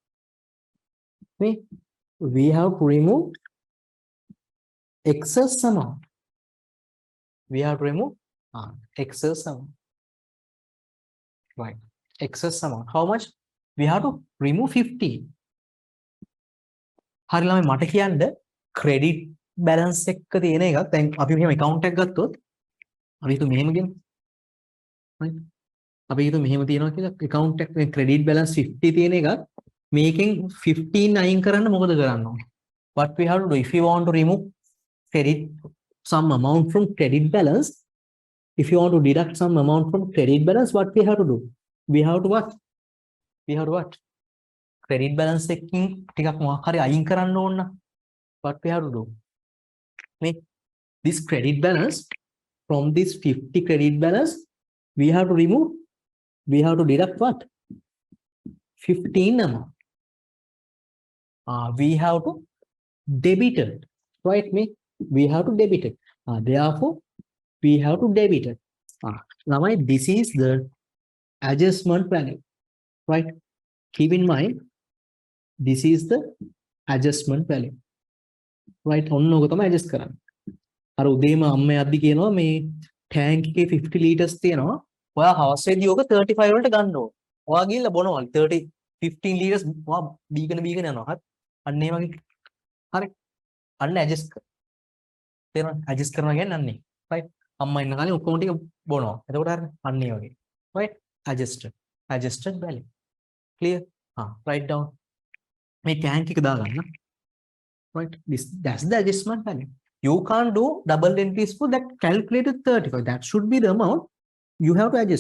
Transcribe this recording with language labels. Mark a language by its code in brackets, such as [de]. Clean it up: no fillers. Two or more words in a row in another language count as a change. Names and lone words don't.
[en] We have to remove excess amount. We have to remove excess amount. Right. Excess amount. How much? We have to remove 15. [si] හරි ළමයි මට කියන්න [en] credit balance [si] එක තියෙන එකක් දැන් අපි මෙහෙම account එකක් ගත්තොත් අපි හිතුව මෙහෙම ගෙන right අපි හිතුව මෙහෙම තියනවා කියලා account එක [en] credit balance [si] 50 තියෙන එකක් මේකෙන් 15 අයින් කරන්න මොකද කරන්න ඕනේ? [en] What we have to do if you want to remove credit some amount from credit balance, if you want to deduct some amount from credit balance, what we have to do? We have to what? Credit balance [si] එකකින් ටිකක් මොකක් හරි අයින් කරන්න ඕන නම් [en] what we have to do? Make this credit balance from this 50 credit balance we have to remove, we have to deduct what? 15 amount. We have to debit it, right? We have to debit it. Therefore we have to debit it. Now this is the adjustment value, right? Keep in mind this is the adjustment value, right? [si] ඔන්න ඔක තමයි adjust කරන්නේ. අර උදේම අම්මේ අද්දි කියනවා මේ ටැංක් එකේ 50 liters තියෙනවා. ඔයා හවස් වෙද්දී ඕක 35 වලට ගන්න ඕන. ඔයා ගිහිල්ලා බොනවලු 15 liters ඔයා බීගෙන යනවා. හරි. අන්න ඒ වගේ. හරි. අන්න adjust කර. තේරෙනවද? adjust කරනවා කියන්නේ අන්නේ. right? අම්මා ඉන්න කාලේ ඔක්කොම ටික බොනවා. එතකොට හරි. අන්න ඒ වගේ. [en] right? Adjusted value. Clear? Write down. [si] මේ ටැංක් එක දාගන්න. [en] Right? That's the adjustment value. You can't do double entries for that calculated 35. That should be the amount you have to adjust.